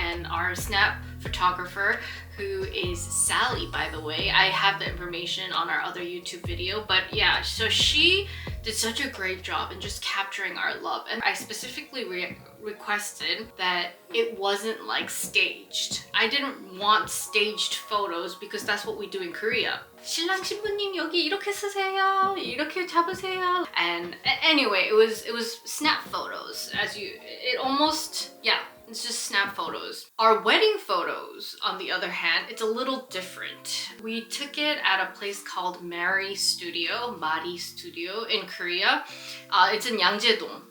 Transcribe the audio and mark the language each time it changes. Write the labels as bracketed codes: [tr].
[en] And our snap photographer, who is Sally, by the way, I have the information on our other YouTube video, but yeah, so she did such a great job in just capturing our love. And I specifically requested that it wasn't like staged. I didn't want staged photos because that's what we do in Korea. [ko] 신랑 신부님 여기 이렇게 쓰세요, 이렇게 잡으세요. [en] And anyway, it was snap photos. It almost, yeah, it's just snap photos. Our wedding photos, on the other hand, it's a little different. We took it at a place called Mari Studio in Korea. It's in Yanggedong.